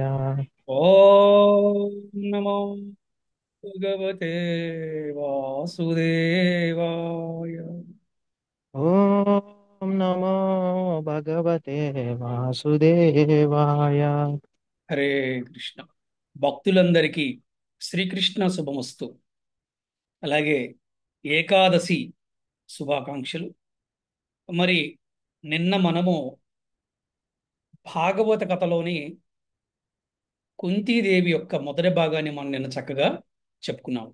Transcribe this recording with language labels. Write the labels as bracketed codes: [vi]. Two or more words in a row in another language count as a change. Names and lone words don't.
[sa] ओम नमो भगवते वासुदेवाय। ॐ नमो भगवते वासुदेवाय। [te] హరే కృష్ణ. భక్తులందరికీ శ్రీకృష్ణ శుభమస్తు. అలాగే ఏకాదశి శుభాకాంక్షలు. మరి నిన్న మనము భాగవత కథలోని కుంతీదేవి యొక్క మొదటి భాగాన్ని మనం నిన్న చక్కగా చెప్పుకున్నాం.